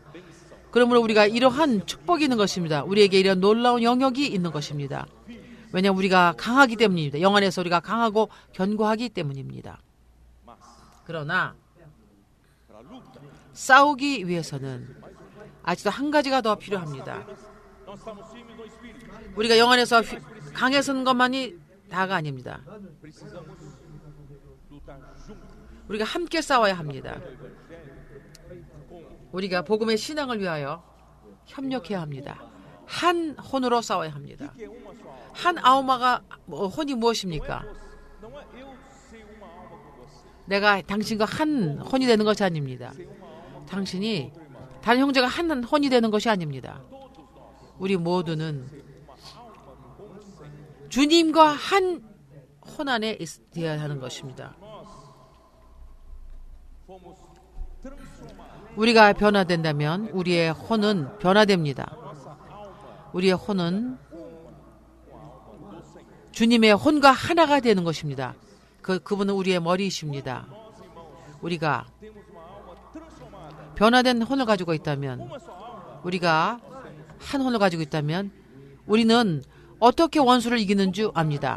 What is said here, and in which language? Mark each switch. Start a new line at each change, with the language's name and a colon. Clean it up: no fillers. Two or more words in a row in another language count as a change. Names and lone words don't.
Korean: 그러므로 우리가 이러한 축복이 있는 것입니다. 우리에게 이런 놀라운 영역이 있는 것입니다. 왜냐하면 우리가 강하기 때문입니다. 영 안에서 우리가 강하고 견고하기 때문입니다. 그러나 싸우기 위해서는 아직도 한 가지가 더 필요합니다.
Portuguese: Nós estamos firmes no espírito.
Korean: 우리가 영 안에서 강해서는 것만이 다가 아닙니다.
Portuguese: Precisamos lutar juntos.
Korean: 우리가 함께 싸워야 합니다. 우리가 복음의 신앙을 위하여 협력해야 합니다. 한 혼으로 싸워야 합니다.
Portuguese: Que é uma só alma.
Korean: 한 아우마가 혼이 무엇입니까?
Portuguese: Não é eu ser uma alma com você.
Korean: 내가 당신과 한 혼이 되는 것이 아닙니다. 당신이 다른 형제가 한 혼이 되는 것이 아닙니다. 우리 모두는 주님과 한 혼 안에 있어야 하는 것입니다.
Portuguese: Fomos transformados.
Korean: 우리가 변화된다면 우리의 혼은 변화됩니다. 우리의 혼은 주님의 혼과 하나가 되는 것입니다. 그분은 우리의 머리이십니다. 우리가 변화된 혼을 가지고 있다면, 우리가 한 혼을 가지고 있다면 우리는 어떻게 원수를 이기는 줄 압니다.